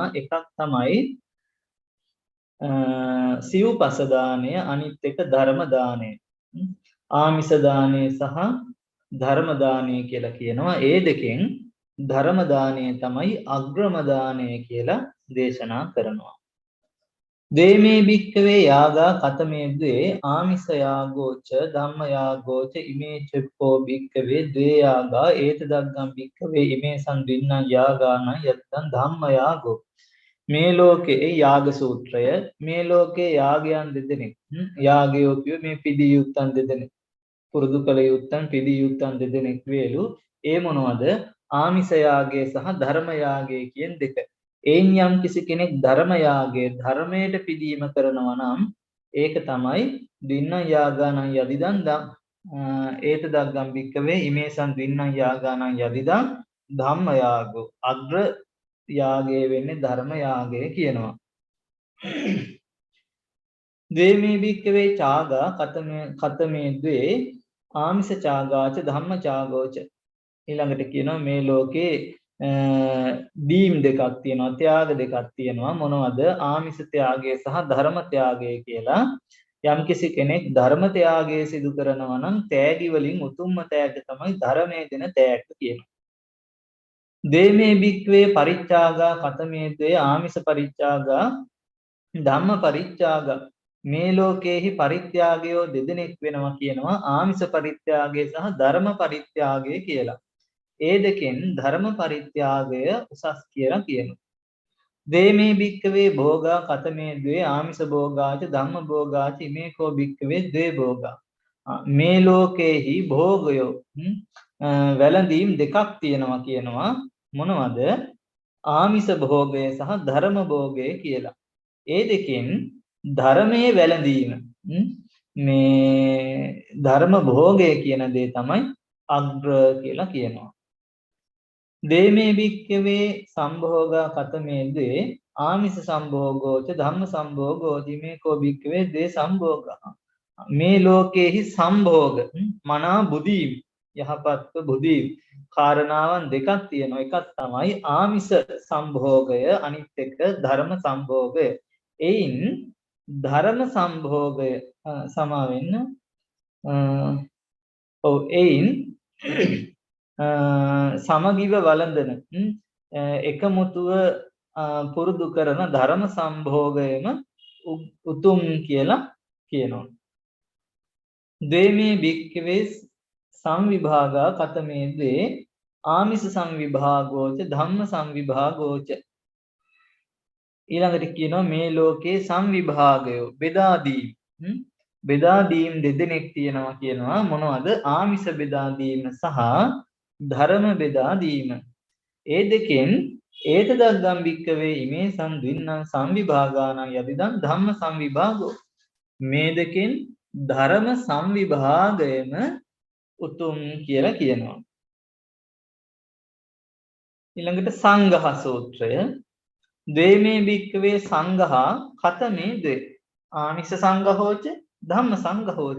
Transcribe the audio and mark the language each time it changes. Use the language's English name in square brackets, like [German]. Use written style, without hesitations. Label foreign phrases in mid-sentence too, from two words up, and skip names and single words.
[Sinhala] එකක් තමයි සිව්පස දානය, අනිත් එක ධර්ම දානය. ආමිස දානය සහ ධර්ම දානය කියලා කියනවා. ඒ දෙකෙන් ධර්ම දානය තමයි අග්‍රම දානය කියලා දේශනා කරනවා. [Pali] දේමේ භික්කවේ යාගා කතමේ ද්වේ ආමිස යාගෝච ධම්ම යාගෝච ඉමේ චෙප්පෝ භික්කවේ ද්වේ යාගා ඒත දග්ගම් භික්කවේ ඉමේ සංදින්නං යාගාන යත්තං ධම්ම යාගෝ. [Sinhala] මේ ලෝකේ යාග සූත්‍රය, මේ ලෝකේ යාගයන් දෙදෙනෙක්, යාගයෝ කියුවේ මේ පිදී යුත්තන් දෙදෙනෙක්, පුරුදු කළ යුත්තන් පිදී යුත්තන් දෙදෙනෙක් වේලු. ඒ මොනවද? ආමිස යාගය සහ ධර්ම යාගය කියන දෙක. එයින් යම් කිසි කෙනෙක් ධර්ම යාගය ධර්මයට පිදීම කරනවා නම් ඒක තමයි [Pali] දින්න යාගානං යදිදං ඒත දග්ගම් භික්කවේ ඉමේසං දින්න යාගානං යදිදං ධම්ම යාගෝ. [Sinhala] අග්‍ර යාගය වෙන්නේ ධර්ම යාගය කියනවා. [Pali] දේමේ භික්කවේ චාගා කතමේ ද්වේ ආමිස චාගාච ධම්ම චාගෝච. [Sinhala] ඊළඟට කියනවා මේ ලෝකේ දීම් දෙකක් තියෙනවා, ත්‍යාග දෙකක් තියෙනවා. මොනවද? ආමිස ත්‍යාගය සහ ධර්ම ත්‍යාගය කියලා. යම්කිසි කෙනෙක් ධර්ම ත්‍යාගය සිදු කරනවා නම් තෑගි වලින් උතුම්ම තෑග තමයි ධර්මයේ දෙන තෑග කියනවා. [Pali] දේමේ භික්ඛවේ පරිත්‍යාගා කතමේ ද්වේ ආමිස පරිත්‍යාගා ධම්ම පරිත්‍යාගා. [Sinhala] මේ ලෝකේහි පරිත්‍යාගයෝ දෙදෙනෙක් වෙනවා කියනවා, ආමිස පරිත්‍යාගය සහ ධර්ම පරිත්‍යාගය කියලා. ඒ දෙකෙන් ධර්ම පරිත්‍යාගය උසස් කියලා කියනවා. [Pali] දේමේ භික්කවේ භෝගා කතමේ ද්වේ ආමිස භෝගාච ධම්ම භෝගාච ඉමේ කෝ භික්කවේ ද්වේ භෝගා. [Sinhala] මේ ලෝකේහි භෝගයෝ වැළඳීම් දෙකක් තියෙනවා කියනවා. මොනවද? ආමිස භෝගය සහ ධර්ම භෝගය කියලා. ඒ දෙකෙන් ධර්මයේ වැළඳීම, මේ ධර්ම භෝගය කියන දේ තමයි අග්‍ර කියලා කියනවා. [Pali] දේමේ භික්කවේ සම්භෝගා කතමේ ද්වේ ආමිස සම්භෝගෝච ධම්ම සම්භෝගෝච ඉමේ කෝ භික්කවේ ද්වේ සම්භෝගා. [Sinhala] මේ ලෝකේහි සම්භෝග මනා බුදීම්, යහපත්ව බුදීම් කාරණාවන් දෙකක් තියෙනවා. එකක් තමයි ආමිස සම්භෝගය, අනිත් එක ධර්ම සම්භෝගය. එයින් ධර්ම සම්භෝගය සමාවෙන්න එයින් සමගිව වළඳන එකමුතුව පුරුදු කරන ධර්ම සම්භෝගයම උතුම් කියලා කියනවා. [Pali] දේමේ භික්ඛවේ සංවිභාගා කතමේ ද්වේ ආමිස සංවිභාගෝච ධම්ම සංවිභාගෝච. [Sinhala] ඊළඟට කියනවා මේ ලෝකේ සංවිභාගයෝ බෙදා දීම් දෙදෙනෙක් තියෙනවා කියනවා. මොනවද? ආමිස බෙදා දීම සහ ධර්ම බෙදා දීම. ඒ දෙකෙන් [Pali] ඒත දග්ගම් භික්කවේ ඉමේ සංදින්නං සංවිභාගානං යදිදං ධම්ම සංවිභාගෝ. [Sinhala] මේ දෙකෙන් ධර්ම සංවිභාගයම උතුම් කියලා කියනවා. ඊළඟට සංඝහ සූත්‍රය. [Pali] දේමේ භික්කවේ සංඝහා කතමේ ද්වේ ආමිස සංඝහෝච ධම්ම සංඝහෝච.